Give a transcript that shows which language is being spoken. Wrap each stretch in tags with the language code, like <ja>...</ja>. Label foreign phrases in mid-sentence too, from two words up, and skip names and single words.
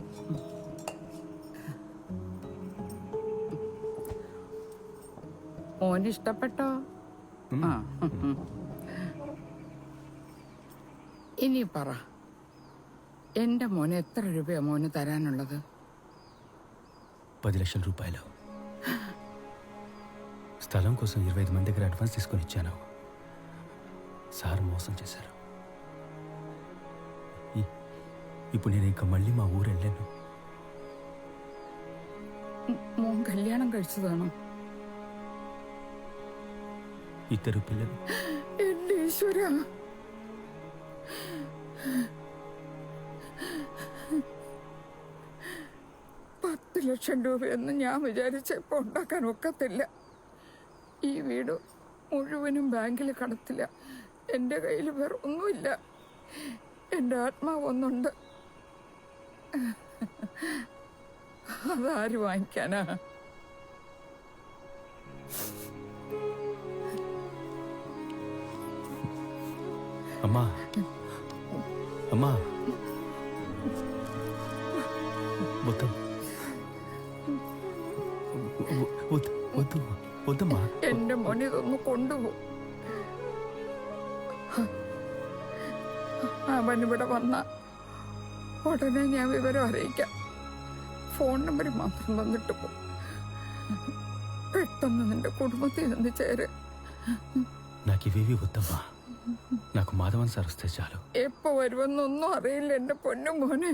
<ml>മോന് ഇഷ്ടപ്പെട്ടോ? ആ. ഇനി പറ, എന്റെ മോന് എത്ര രൂപയാ മോന് തരാനുള്ളത്?</ml> <te>10 లక్షల రూపాయలు. స్థలం కోసం 25 మంది దగ్గర అడ్వాన్స్ తీసుకొని ఇచ్చాను. సార్ మోసం చేశారు. ఇప్పుడు నేను ఇంకా మళ్ళీ మా ఊరు వెళ్ళాను.</te> <ml>മോൻ കല്യാണം കഴിച്ചതാണോ?</ml> <te>2 పిల్లలు.</te> <ml>എന്റെ ഈശ്വരാ, 10 ലക്ഷം രൂപയൊന്നും ഞാൻ വിചാരിച്ചപ്പോ ഉണ്ടാക്കാൻ ഒക്കത്തില്ല. ഈ വീട് മുഴുവനും ബാങ്കിൽ കടത്തില്ല. എൻ്റെ കയ്യിൽ വേറെ ഒന്നുമില്ല. എൻ്റെ ആത്മാവ് ഒന്നുണ്ട്, അതാര് വാങ്ങിക്കാനാ?</ml> <te>అమ్మా, అమ్మా, వద్దు వద్దు వద్దమ్మా.</te> <ml>എൻ്റെ മോനെ ഇതൊന്ന് കൊണ്ടുപോകും. അവനിവിടെ വന്ന ഉടനെ ഞാൻ വിവരം അറിയിക്കാം. ഫോൺ നമ്പർ മാത്രം തന്നിട്ട് പോ. പെട്ടെന്ന് നിന്റെ കുടുംബത്തിൽ നിന്ന് ചേര്.</ml> <te>నాకు ఇవేవి వద్దమ్మా. నాకు మాధవన్ సార్ వస్తే చాలు.</te> <ml>എപ്പോ വരുമെന്നൊന്നും അറിയില്ല എന്റെ പൊന്നു മോനെ.</ml>